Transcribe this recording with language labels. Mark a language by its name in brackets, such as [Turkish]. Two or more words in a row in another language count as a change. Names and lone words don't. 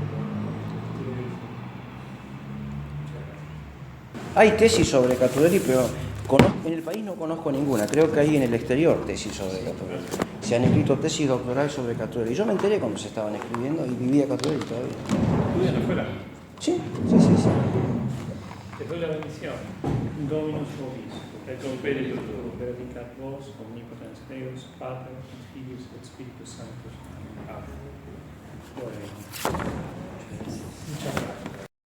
[Spanish] Hay tesis sobre Catuelli, pero en el país no conozco ninguna. Creo que hay en el exterior tesis sobre Catuelli. Se han escrito tesis doctorales sobre Catuelli. Yo me enteré cuando se estaban escribiendo y vivía Catuelli todavía. ¿Estudian afuera? Sí. Te doy la bendición. [Latin] Dominus vobis, et opere tuo verificat vos, omnipotens Deus, Pater, et Filius, et Spiritus Sanctus. [Spanish] Amén. Bueno. Muchas gracias.